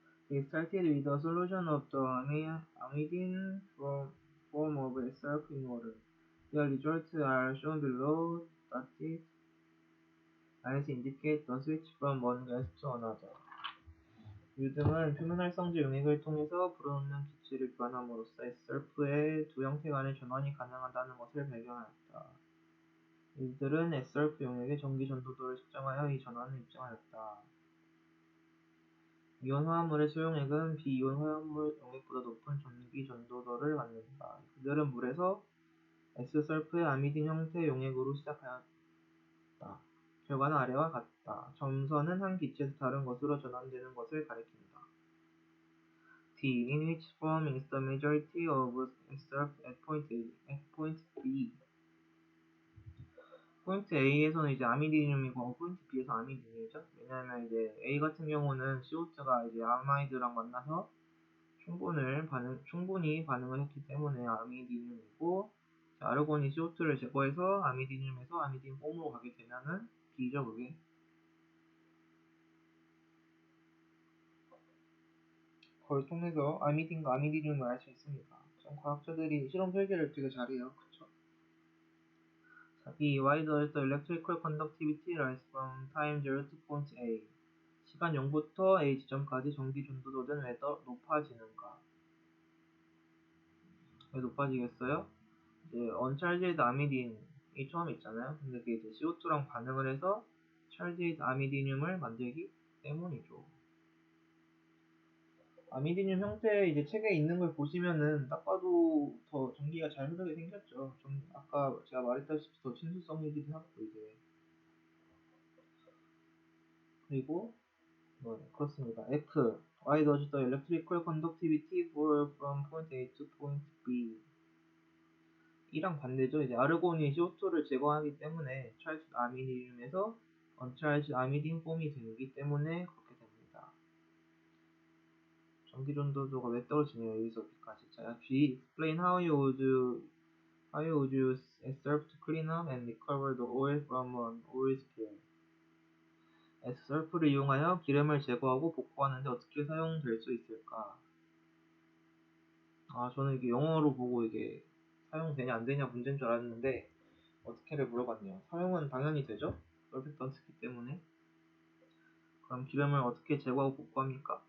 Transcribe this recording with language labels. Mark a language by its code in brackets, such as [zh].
[en] They started with a solution of the amidine form of S-surf in water. The results are shown below. Dotted lines indicate the switch from one gas to another. [ko] 류 등은 표면활성제 용액을 통해서 불어넣는 기체를 교환함으로써 S설프의 두 형태 간의 전환이 가능하다는 것을 발견하였다. 이들은 S설프 용액의 전기 전도도를 측정하여 이 전환을 입증하였다. 이온 화합물의 수용액은 비이온 화합물 용액보다 높은 전기 전도도를 갖는다. 그들은 물에서 S설프의 아미딘 형태 용액으로 시작하였다. 결과는 아래와 같다. 점선은 한 기체에서 다른 것으로 전환되는 것을 가리킨다. D. [en] In which form is the majority of served at point A, at point B? [ko] 포인트 A에서는 이제 아미디늄이고 포인트 B에서 아미디늄이죠. 왜냐하면 이제 A 같은 경우는 CO2가 이제 아마이드랑 만나서 충분히 반응을 했기 때문에 아미디늄이고, 아르곤이 CO2를 제거해서 아미디늄에서 아미딘 폼으로 가게 되면은 B죠, 그게. 그걸 통해서 아미딘과 아미디늄을 알 수 있습니다. 좀 과학자들이 실험 설계를 되게 잘해요. 그쵸? 자, B. [en] Why does the electrical conductivity rise from time 0 to point A? [ko] 시간 0부터 A 지점까지 전기 전도도는 왜 더 높아지는가? 왜 높아지겠어요? 이제 uncharged 아미딘이 처음에 있잖아요. 근데 그게 이제 CO2랑 반응을 해서 charged 아미디늄을 만들기 때문이죠. 아미디늄 형태의 이제 책에 있는 걸 보시면은 딱 봐도 더 전기가 잘 흐르게 생겼죠. 좀 아까 제가 말했다시피 더 친수성이기도 하고 이제. 그리고 그렇습니다. F. [en] Why does the electrical conductivity fall from point A to point B? [ko] 이랑 반대죠. 이제 아르곤이 CO2를 제거하기 때문에 charged 아미디늄에서 uncharged 아미딘 폼이 되기 때문에 그렇게 됩니다. 전기 전도도가 왜 떨어지네요. 여기서 여기까지. 자, G. [en] Explain how you would use serve to clean up and recover the oil from an oil spill. [ko] S설프를 이용하여 기름을 제거하고 복구하는데 어떻게 사용될 수 있을까? 저는 이게 영어로 보고 이게 사용되냐 안 되냐 문제인 줄 알았는데 어떻게를 물어봤네요. 사용은 당연히 되죠? 설펙턴 쓰기 때문에. 그럼 기름을 어떻게 제거하고 복구합니까?